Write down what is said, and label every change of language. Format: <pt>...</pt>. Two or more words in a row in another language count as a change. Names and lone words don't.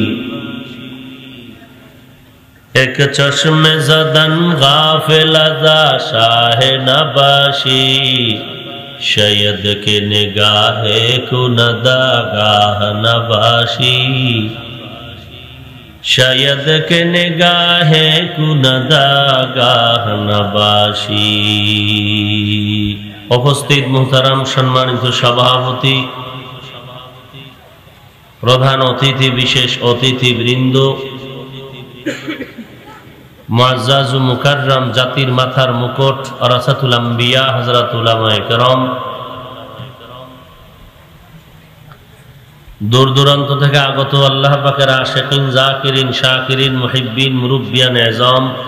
<fa>ایک چشم زدن غافل ازا شاہ نباشی، شاید کہ نگاہ کو نداگاہ نباشی، شاید کہ نگاہ کو نداگاہ نباشی.</fa> <bn>উপস্থিত মুহতারাম সম্মানিত সভাপতি, প্রধান অতিথি, বিশেষ অতিথিবৃন্দ, মুআজ্জাজ ও মুকাররম জাতির মাথার মুকুট ওরাসাতুল আম্বিয়া হযরত উলামায়ে কেরাম, দূর দূরান্ত থেকে আগত আল্লাহ পাকের আশিকিন, জাকিরিন, শাকিরিন, মুহিব্বিন, মুরব্বিয়ান এজাম,</bn>